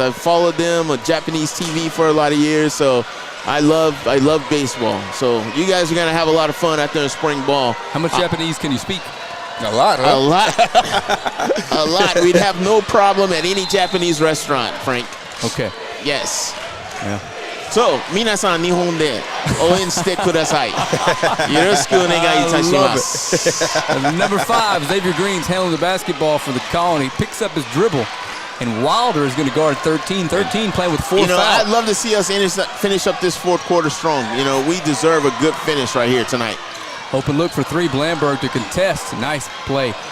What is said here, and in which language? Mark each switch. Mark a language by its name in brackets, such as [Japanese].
[English] I've followed them on Japanese TV for a lot of years. So I love baseball. So you guys are going to have a lot of fun out there in spring ball. How much Japanese can you speak? A lot, huh? A lot. A lot. We'd have no problem at any Japanese restaurant, Frank. Okay. Yes. Yeah. [Japanese] So, 皆さん日本で応援してください。よろしくお願いいたします。 [English] Number 5, Xavier Green's handling the basketball for the Colony. Picks up his dribble. And Wilder is going to guard 13. 13 playing with 4 fouls. I'd love to see us finish up this fourth quarter strong. We deserve a good finish right here tonight. Open look for 3. Blandberg to contest. Nice play.